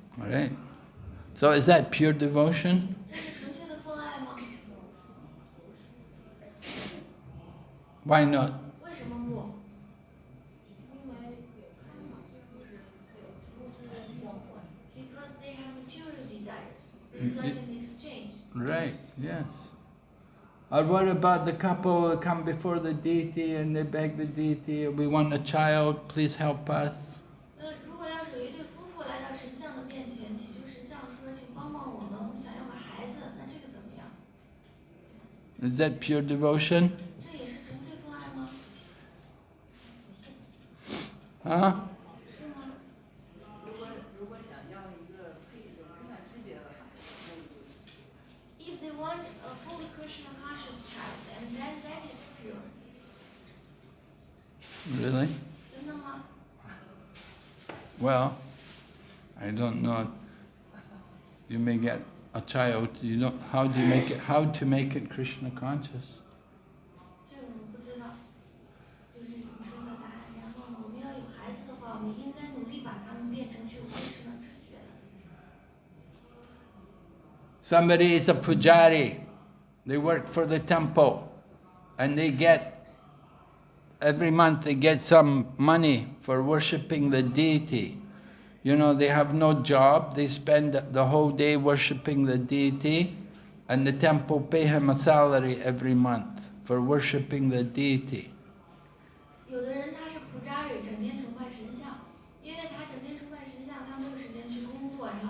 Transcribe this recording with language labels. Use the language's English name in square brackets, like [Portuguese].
[English] All right? So is that pure devotion? [Chinese] 这是纯粹的奉爱吗？ [English] Why not? [Chinese] 为什么不？ [English] Because they have material desires. It's like an exchange. Right, yes. Or what about the couple who come before the deity and they beg the deity, we want a child, please help us. [Chinese] 那如果要是有一对夫妇来到神像的面前，祈求神像说：“请帮帮我们，我们想要个孩子。” 那这个怎么样？ [English] Is that pure devotion? [Chinese] 这也是纯粹奉爱吗？ [English] Huh? [Chinese] 是吗？ [English] If they want a fully Krishna conscious child, and then that is pure. Really? [Chinese] 真的吗？ [English] Well, I don't know. You may get a child, how to make it Krishna conscious? [Chinese] 这个我们不知道，就是你说的答案。然后呢，我们要有孩子的话，我们应该努力把他们变成具有 Krishna 直觉的。 [English] Somebody is a pujari. They work for the temple and every month they get some money for worshipping the deity. They have no job, they spend the whole day worshipping the deity, and the temple pay him a salary every month for worshipping the deity. [Chinese] 有的人他是普扎瑞，整天崇拜神像，因为他整天崇拜神像，他没有时间去工作，